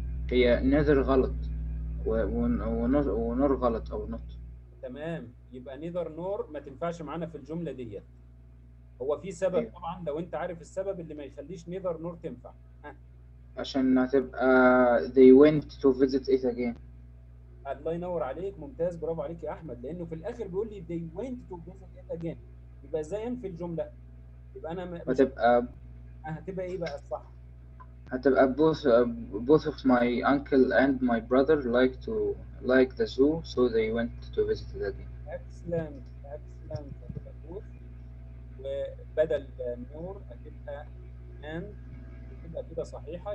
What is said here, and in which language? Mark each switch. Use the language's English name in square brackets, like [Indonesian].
[Arabic] هي neither غلط ونور غلط أو not. تمام، يبقى neither nor ما تنفعش معانا في الجمله ديت. هو في سبب أيوه. طبعا، لو انت عارف السبب اللي ما يخليش neither nor تنفع. عشان هتبقى [English] they went to visit it again. [Arabic] الله ينور عليك، ممتاز، برافو عليك يا احمد، لانه في الاخر بيقول لي [English] they went to visit it again. [Arabic] يبقى ازاي انفي الجمله؟ يبقى انا مش هتبقى ايه بقى الصح؟ [English] هتبقى both of my uncle and my brother like the zoo so they went to visit it again. excellent excellent. [Arabic] هتبقى both، وبدل نور هتبقى and، وتبقى كده صحيحه.